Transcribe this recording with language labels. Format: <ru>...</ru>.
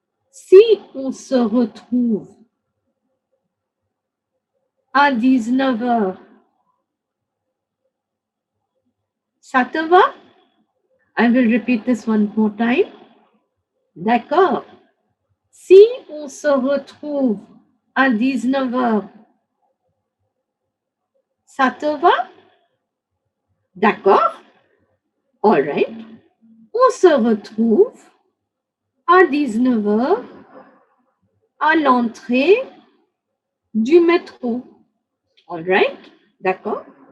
<fr>Si on se retrouve à 19 heures, ça te va?</fr> <en>I will repeat this one more time.</en> <fr>D'accord. Si on se retrouve à 19 heures, ça te va? D'accord.</fr> <en>All right.</en> <fr>On se retrouve à 19 heures à l'entrée du métro.</fr> <en>All right.</en> <fr>D'accord.</fr>